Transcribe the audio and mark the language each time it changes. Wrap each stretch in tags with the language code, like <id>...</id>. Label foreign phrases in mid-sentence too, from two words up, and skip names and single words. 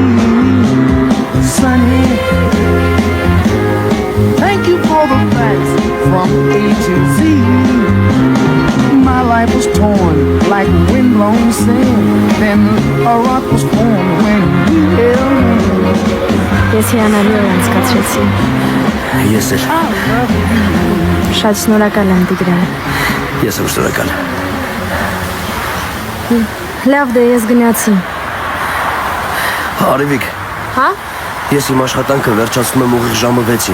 <en>Sunny, thank you for the facts from A to Z. My life was torn like windblown sand. Then a rock was formed when you held me.</en> <hy>Ես հիանալի օր անցկացրեցի։ Ես էլ։ Շատ շնորհակալ եմ Տիգրան։ Ես եմ շնորհակալ։ Լավ դե ես գնացի։ Արևիկ։ Հա։ Ես իմ աշխատանքը վերջացնում եմ ուղիղ ժամը 6-ին։</hy>